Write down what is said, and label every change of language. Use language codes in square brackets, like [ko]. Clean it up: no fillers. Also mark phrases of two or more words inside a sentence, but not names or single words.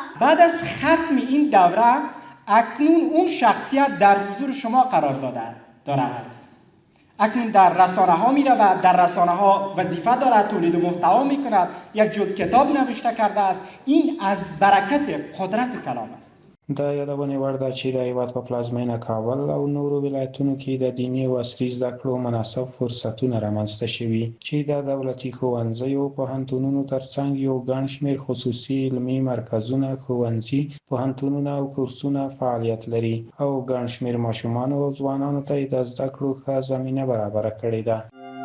[fa] بعد از ختم این دوره اکنون اون شخصیت در حضور شما قرار داره است. اکنون در رسانه ها می رود، در رسانه ها وظیفه دارد، تولید محتوا می کند، یک جلد کتاب نوشته کرده است. این از برکت قدرت کلام است. [ps] د یادونې وړ ده چې د هېواد په پلازمینه کابل او نورو ولایتونو کې د دیني او عصري زده کړو مناسب فرصتونه رامنځته شوي چې د دولتي ښوونځیو پوهنتونونو ترڅنګ یو ګڼ شمېر خصوصي علمي مرکزونه، ښوونځي، پوهنتونونه او کورسونه فعالیت لري او ګڼ شمېر ماشومانو او ځوانانو ته یې د زده کړو ښه زمینه برابره کړې ده.